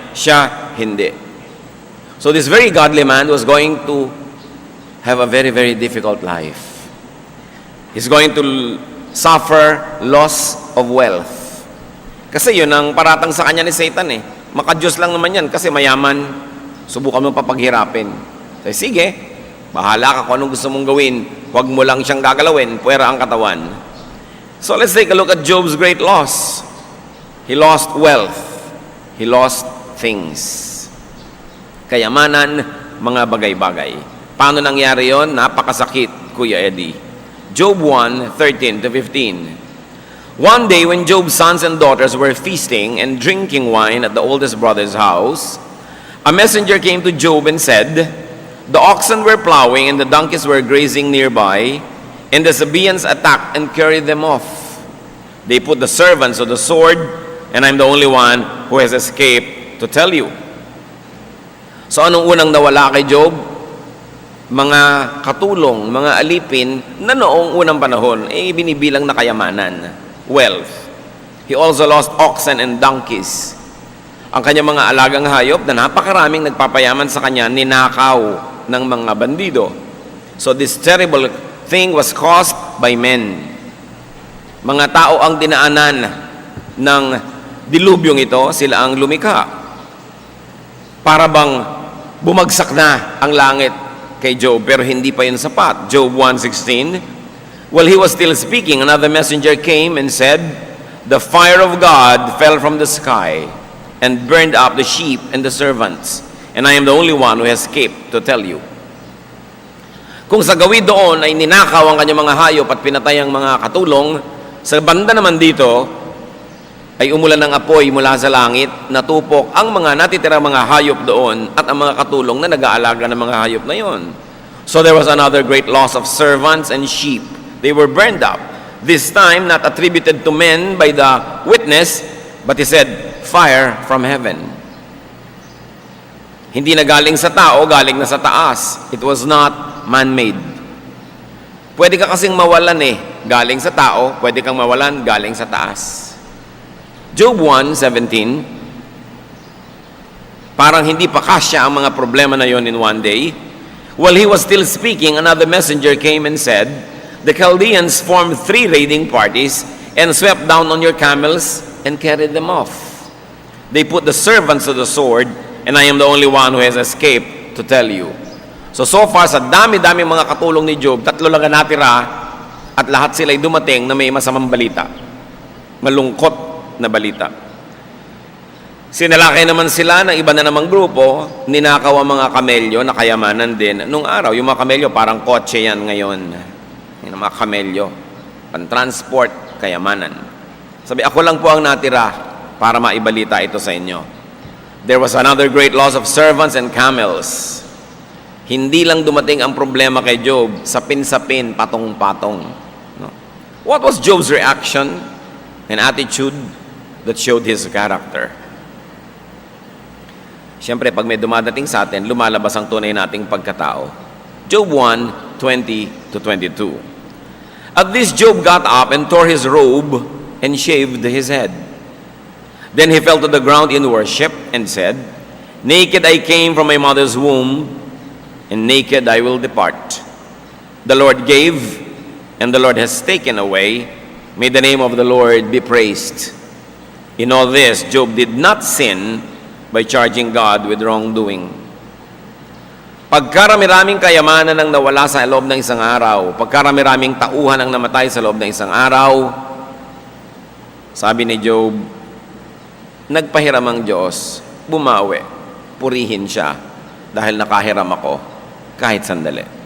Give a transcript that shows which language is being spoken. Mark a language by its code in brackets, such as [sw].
[tl] Siya, hindi. [en] So this very godly man was going to have a very, very difficult life. He's going to suffer loss of wealth. [tl] Kasi yun ang paratang sa kanya ni Satan eh. Makadiyos lang naman yan kasi mayaman. Subukan mo papaghirapin. Sabi, sige, bahala ka kung anong gusto mong gawin. Huwag mo lang siyang gagalawin, puwera ang katawan. [en] So let's take a look at Job's great loss. He lost wealth. He lost things. [tl] Kayamanan, mga bagay-bagay. Paano nangyari yon? Napakasakit, Kuya Eddie. Job 1:13-15. [en] One day when Job's sons and daughters were feasting and drinking wine at the oldest brother's house, a messenger came to Job and said, "The oxen were plowing and the donkeys were grazing nearby, and the Sabaeans attacked and carried them off. They put the servants to the sword, and I'm the only one who has escaped to tell you." [tl] So anong unang nawala kay Job? Mga katulong, mga alipin na noong unang panahon, binibilang na kayamanan, wealth. [en] He also lost oxen and donkeys. [tl] Ang kanyang mga alagang hayop na napakaraming nagpapayaman sa kanya, ninakaw ng mga bandido. [en] So this terrible thing was caused by men. [tl] Mga tao ang dinaanan ng dilubyong ito, sila ang lumikha. Para bang bumagsak na ang langit kay Job, pero hindi pa yun sapat. [en] Job 1:16, while he was still speaking, another messenger came and said, "The fire of God fell from the sky and burned up the sheep and the servants, and I am the only one who has escaped to tell you." [tl] Kung sa gawin doon ay ninakaw ang kanyang mga hayop at pinatay ang mga katulong, sa banda naman dito ay umulan ng apoy mula sa langit, natupok ang mga natitirang mga hayop doon at ang mga katulong na nag-aalaga ng mga hayop na yon. [en] So there was another great loss of servants and sheep. They were burned up. This time not attributed to men by the witness, but he said, "Fire from heaven." [tl] Hindi na galing sa tao, galing na sa taas. [en] It was not man-made. [tl] Pwede ka kasing mawalan galing sa tao, pwede kang mawalan galing sa taas. Job 1:17, parang hindi pa kasya ang mga problema na yon [en] in one day. While he was still speaking, another messenger came and said, "The Chaldeans formed 3 raiding parties and swept down on your camels and carried them off. They put the servants to the sword, and I am the only one who has escaped to tell you." [tl] So far, sa dami-dami mga katulong ni Job, 3 lang ang natira at lahat sila'y dumating na may masamang balita. Malungkot na balita. Sinalakay naman sila ng iba na namang grupo, ninakaw ang mga kamelyo na kayamanan din. Nung araw, yung mga kamelyo parang kotse yan ngayon. Yung mga kamelyo, pan-transport, kayamanan. Sabi, ako lang po ang natira para maibalita ito sa inyo. [en] There was another great loss of servants and camels. [tl] Hindi lang dumating ang problema kay Job, sapin-sapin, patong-patong. No? [en] What was Job's reaction and attitude that showed his character? [tl] Siyempre, pag may dumadating sa atin, lumalabas ang tunay nating pagkatao. [en] Job 1:20-22. At this Job got up and tore his robe and shaved his head. Then he fell to the ground in worship and said, "Naked I came from my mother's womb, and naked I will depart. The Lord gave, and the Lord has taken away. May the name of the Lord be praised." In all this, Job did not sin by charging God with wrongdoing. [tl] Pagkarami-raming kayamanan ang nawala sa loob ng isang araw, pagkarami-raming tauhan ang namatay sa loob ng isang araw, sabi ni Job, nagpahiram ang Diyos, bumawi, purihin siya, dahil nakahiram ako, kahit sandali.